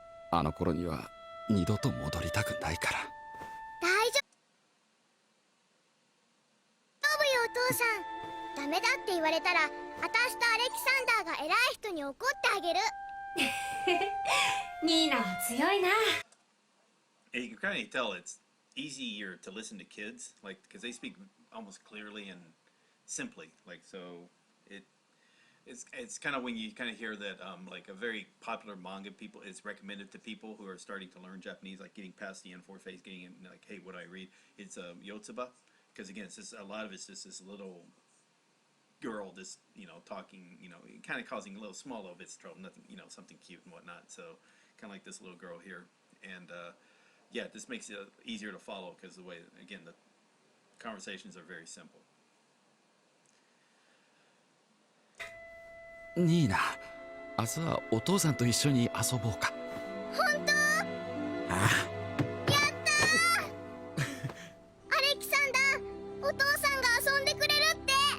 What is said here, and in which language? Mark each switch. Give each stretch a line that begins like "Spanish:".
Japanese: あの頃には二度と戻りたくないから。大丈夫よお父さん。ダメだって言われたら私とアレキサンダーが偉い人に怒ってあげる。ニーナは強いな。
English: You can kind of tell it's easier to listen to kids, like because they speak almost clearly and simply, like so. It's kind of when you kind of hear that like a very popular manga people is recommended to people who are starting to learn Japanese, like getting past the N4 phase, getting in like, hey, what do I read? It's Yotsuba, because again, it's just a lot of it's just this little girl just talking, kind of causing a little small little bits of trouble, nothing, something cute and whatnot. So kind of like this little girl here, and yeah, this makes it easier to follow because the way, again, the conversations are very simple.
Japanese: ニーナ、明日はお父さんと一緒に遊ぼうか。本当？ああ。やったー！アレキサンダー、お父さんが遊んでくれるって。